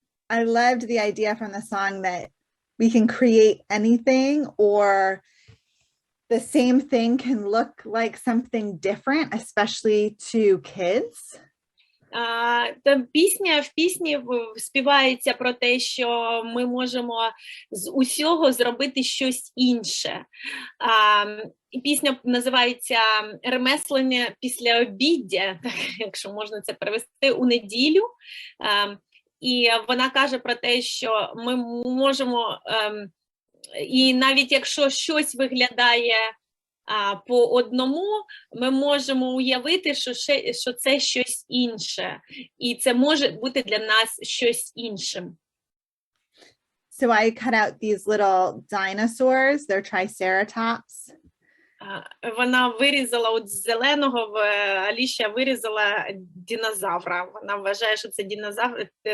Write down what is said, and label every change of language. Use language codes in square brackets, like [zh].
[en] I loved the idea from the song that we can create anything, or the same thing can look like something different, especially to kids. [uk] Та в пісні співається про те, що ми можемо з усього зробити щось інше. І пісня називається «Ремеслення після обіддя», якщо можна це перевести, у неділю. І вона каже про те, що ми можемо, і навіть якщо щось виглядає по одному, ми можемо уявити, що це щось інше. І це може бути для нас щось іншим. [en] So I cut out these little dinosaurs, they're triceratops. [uk] Вона вирізала от з зеленого, Аліша вирізала динозавра. Вона вважає, що це динозавр